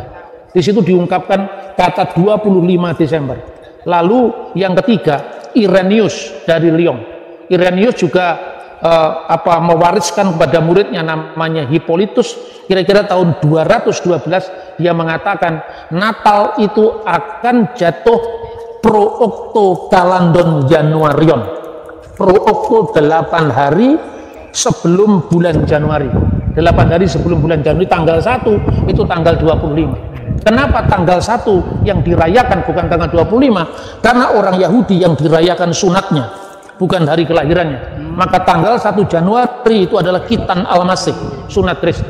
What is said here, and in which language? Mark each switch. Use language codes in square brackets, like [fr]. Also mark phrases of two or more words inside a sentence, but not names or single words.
[id] Di situ diungkapkan kata 25 Desember. Lalu yang ketiga, Irenaeus dari Lyon. Irenaeus juga mewariskan kepada muridnya namanya Hippolytus, kira-kira tahun 212 dia mengatakan Natal itu akan jatuh [la] pro octo calandon Januarion, pro octo [id] 8 hari sebelum bulan Januari, 8 hari sebelum bulan Januari, tanggal 1 itu tanggal 25. Kenapa tanggal 1 yang dirayakan bukan tanggal 25? Karena orang Yahudi yang dirayakan sunatnya, bukan hari kelahirannya. Maka tanggal 1 Januari itu adalah [ar] ختان المسيح, [id] sunat Kristus.